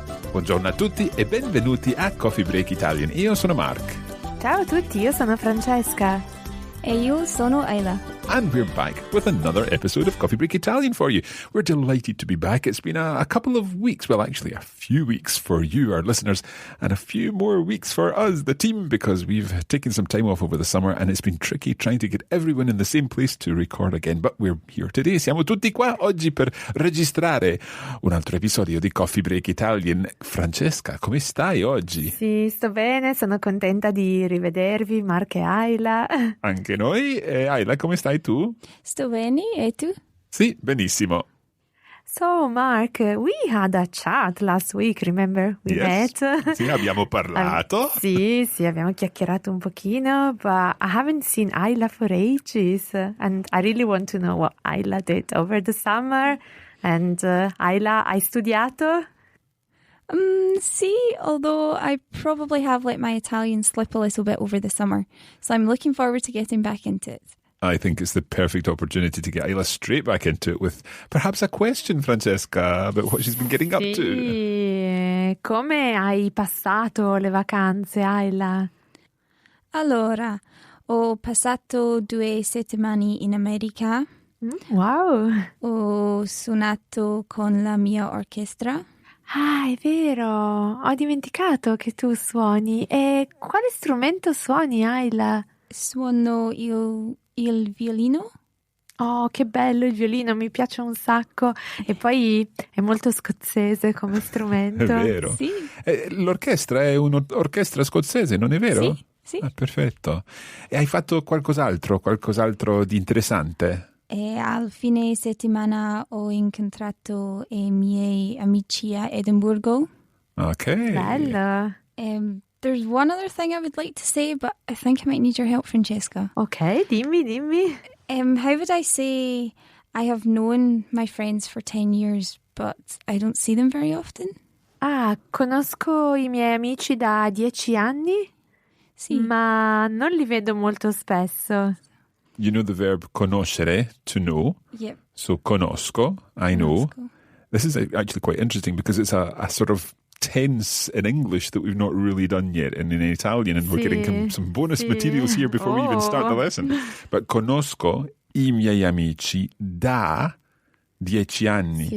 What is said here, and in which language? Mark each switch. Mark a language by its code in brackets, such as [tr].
[it] Buongiorno a tutti e benvenuti a Coffee Break Italian. Io sono Mark. Ciao a tutti, io sono Francesca. E io sono Isla. [en] And we're back with another episode of Coffee Break Italian for you. We're delighted to be back. It's been a couple of weeks, well, actually a few weeks for you, our listeners, and a few more weeks for us, the team, because we've taken some time off over the summer and it's been tricky trying to get everyone in the same place to record again. But we're here today. [it] Siamo tutti qua oggi per registrare un altro episodio di Coffee Break Italian. Francesca, come stai oggi? Sì, sto bene, sono contenta di rivedervi, Mark e Isla. Anche noi. Isla, come stai tu? Sto bene, e tu? Sì, benissimo. [en] So, Mark, we had a chat last week, remember? We met. [it] Sì, abbiamo parlato. Sì, abbiamo chiacchierato un pochino, [en] but I haven't seen Isla for ages. And I really want to know what Isla did over the summer. [it] And Isla, hai studiato? [en] See, although I probably have let my Italian slip a little bit over the summer. So I'm looking forward to getting back into it. I think it's the perfect opportunity to get Isla straight back into it with perhaps a question, Francesca, about what she's been getting up to. [it] Sì, come hai passato le vacanze, Isla? Allora, ho passato 2 settimane in America. Wow! Ho suonato con la mia orchestra. Ah, è vero! Ho dimenticato che tu suoni. E quale strumento suoni, Isla? Suono il violino. Oh, che bello il violino, mi piace un sacco. E poi è molto scozzese come strumento. È vero. Sì. L'orchestra è un'orchestra scozzese, non è vero? Sì. Ah, perfetto. E hai fatto qualcos'altro di interessante? E al fine settimana ho incontrato i miei amici a Edimburgo. Ok. Bello. [en] There's one other thing I would like to say, but I think I might need your help, Francesca. [it] Ok, dimmi. [en] How would I say I have known my friends for 10 years, but I don't see them very often? [it] Ah, conosco i miei amici da 10 anni, Sì. ma non li vedo molto spesso. [en] You know the verb conoscere, to know. Yep. So conosco, I know. This is actually quite interesting because it's a sort of tense in English that we've not really done yet in Italian, and we're getting some bonus materials here before we even start the lesson. [it] But conosco I miei amici da 10 anni.